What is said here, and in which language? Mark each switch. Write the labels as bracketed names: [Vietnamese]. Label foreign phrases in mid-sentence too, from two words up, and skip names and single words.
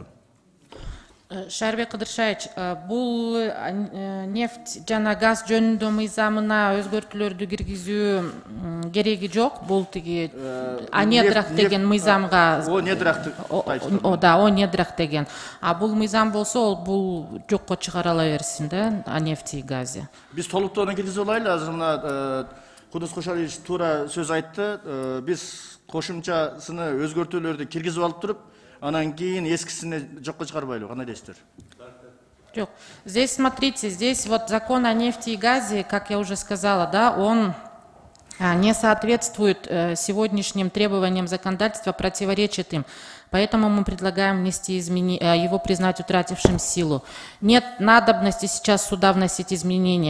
[Kyrgyz] Шайырбек Кыдыршаевич, бул нефть жана газ жөнүндө мыйзамына өзгөртүүлөрдү киргизүү кереги жок. Бул тиги Анедрах деген мыйзамга. [Russian] О недрахты. [Kyrgyz] Да, [Russian] о недрах [Kyrgyz] деген. А бул мыйзам болсо, ол бул жокко чыгарыла берсин да, [Russian] о нефти и газе. [Kyrgyz] Биз толуктоону киргизип алайлы. Азыр мына Кудус Кошалиевич туура сөз айтты. Биз кошумчасыны өзгөртүүлөрдү киргизип алып туруп, анан кийин эскисини жокко чыгарбайлы, кандай дейсиздер? Жок. [Russian] Здесь, смотрите, здесь вот закон о нефти и газе, как я уже сказала, да, он не соответствует сегодняшним требованиям законодательства, противоречит им. Поэтому мы предлагаем внести его признать утратившим силу. Нет надобности сейчас сюда вносить изменения.